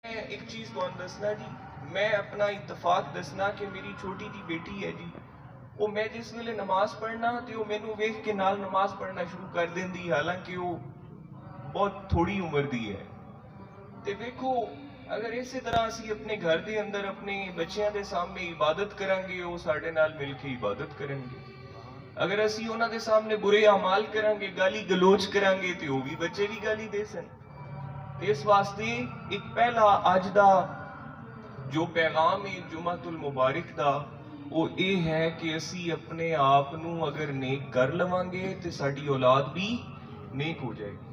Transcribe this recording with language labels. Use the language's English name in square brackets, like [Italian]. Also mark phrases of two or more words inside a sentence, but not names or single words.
[Punjabi] ایک چیز کون دسنا جی، میں اپنا اتفاق دسنا کہ میری چھوٹی جی بیٹی ہے جی، وہ میں جس ویلے نماز پڑھنا تے وہ مینوں ویکھ کے نال نماز پڑھنا شروع کر دیندی، حالانکہ وہ بہت تھوڑی عمر دی ہے۔ تے ویکھو اگر اسی طرح اسی اپنے گھر دے اندر اپنے بچیاں دے سامنے عبادت کریں گے، وہ ساڈے نال مل کے عبادت کریں گے۔ اگر اسی انہاں دے سامنے برے اعمال کریں گے، گالی گلوچ کریں گے، تے وہ بھی بچے بھی گالی دے سن۔ اس واسطے ایک پہلا اج دا جو پیغام ہے جمعۃ المبارک دا وہ یہ ہے کہ اسی اپنے آپ نو اگر نیک کر لواں گے تو ساری اولاد بھی نیک ہو جائے گی۔